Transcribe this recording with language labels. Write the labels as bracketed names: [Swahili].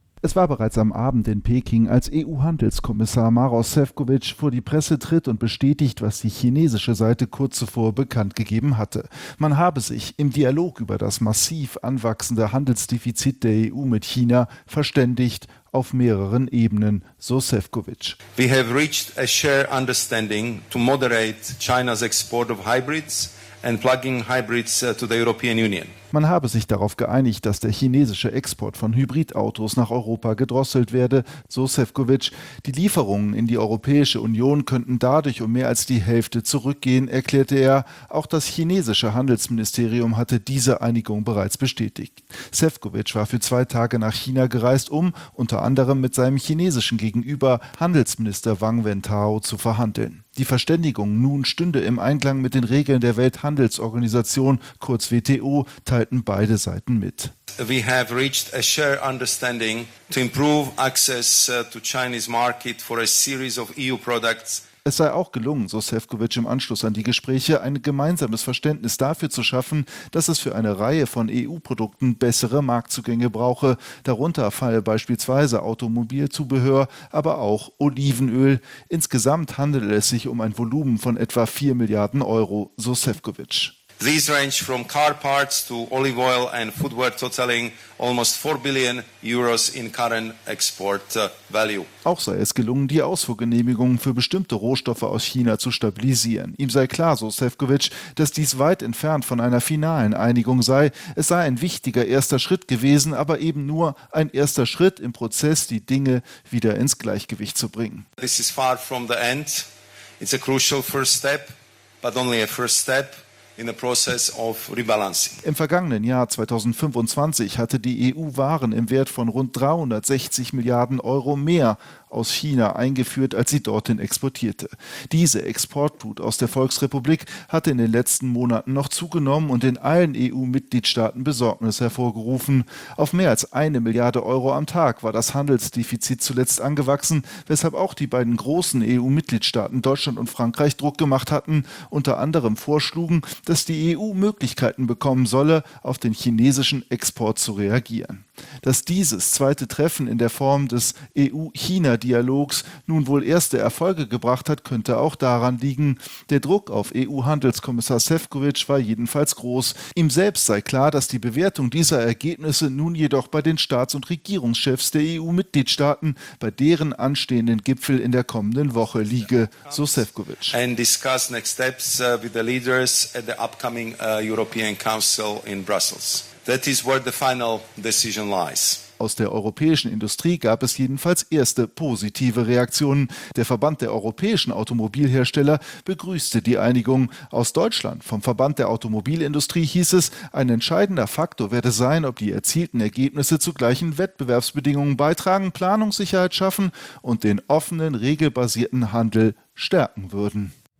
[German] Es war bereits am Abend in Peking, als EU-Handelskommissar Maroš Šefčovič vor die Presse tritt und bestätigt, was die chinesische Seite kurz zuvor bekannt gegeben hatte. Man habe sich im Dialog über das massiv anwachsende Handelsdefizit der EU mit China verständigt auf mehreren Ebenen, so Šefčovič. [English] We have reached a shared understanding to moderate China's export of hybrids and plug-in hybrids to the European Union. [German] Man habe sich darauf geeinigt, dass der chinesische Export von Hybridautos nach Europa gedrosselt werde, so Šefčovič. Die Lieferungen in die Europäische Union könnten dadurch um mehr als die Hälfte zurückgehen, erklärte er. Auch das chinesische Handelsministerium hatte diese Einigung bereits bestätigt. Šefčovič war für 2 Tage nach China gereist, um unter anderem mit seinem chinesischen Gegenüber Handelsminister Wang Wentao zu verhandeln. Die Verständigung nun stünde im Einklang mit den Regeln der Welthandelsorganisation, kurz WTO, teilten beide Seiten mit. [English] We have reached a shared understanding to improve access to Chinese market for a series of EU products. [German] Es sei auch gelungen, so Šefčovič im Anschluss an die Gespräche, ein gemeinsames Verständnis dafür zu schaffen, dass es für eine Reihe von EU-Produkten bessere Marktzugänge brauche. Darunter falle beispielsweise Automobilzubehör, aber auch Olivenöl. Insgesamt handele es sich um ein Volumen von etwa 4 Milliarden Euro, so Šefčovič. [English] These range from car parts to olive oil and footwear, totaling almost 4 billion euros in current export value. [German] Auch sei es gelungen, die Ausfuhrgenehmigungen für bestimmte Rohstoffe aus China zu stabilisieren. Ihm sei klar, so Šefčovič, dass dies weit entfernt von einer finalen Einigung sei. Es sei ein wichtiger erster Schritt gewesen, aber eben nur ein erster Schritt im Prozess, die Dinge wieder ins Gleichgewicht zu bringen. [English] This is far from the end. It's a crucial first step, but only a first step. In the process of rebalancing. [German] Im vergangenen Jahr 2025 hatte die EU Waren im Wert von rund 360 Milliarden Euro mehr aus China eingeführt, als sie dorthin exportierte. Diese Exportflut aus der Volksrepublik hatte in den letzten Monaten noch zugenommen und in allen EU-Mitgliedstaaten Besorgnis hervorgerufen. Auf mehr als 1 Milliarde Euro am Tag war das Handelsdefizit zuletzt angewachsen, weshalb auch die beiden großen EU-Mitgliedstaaten Deutschland und Frankreich Druck gemacht hatten, unter anderem vorschlugen, dass die EU Möglichkeiten bekommen solle, auf den chinesischen Export zu reagieren. Dass dieses zweite Treffen in der Form des EU-China-Dialogs nun wohl erste Erfolge gebracht hat, könnte auch daran liegen. Der Druck auf EU-Handelskommissar Šefčovič war jedenfalls groß. Ihm selbst sei klar, dass die Bewertung dieser Ergebnisse nun jedoch bei den Staats- und Regierungschefs der EU-Mitgliedstaaten bei deren anstehenden Gipfel in der kommenden Woche liege, so Šefčovič. [English] And discuss next steps with the leaders at the upcoming European Council in Brussels. That is where the final decision lies. [German] Aus der europäischen Industrie gab es jedenfalls erste positive Reaktionen. Der Verband der europäischen Automobilhersteller begrüßte die Einigung. Aus Deutschland, vom Verband der Automobilindustrie, hieß es, ein entscheidender Faktor werde sein, ob die erzielten Ergebnisse zu gleichen Wettbewerbsbedingungen beitragen, Planungssicherheit schaffen und den offenen, regelbasierten Handel stärken würden.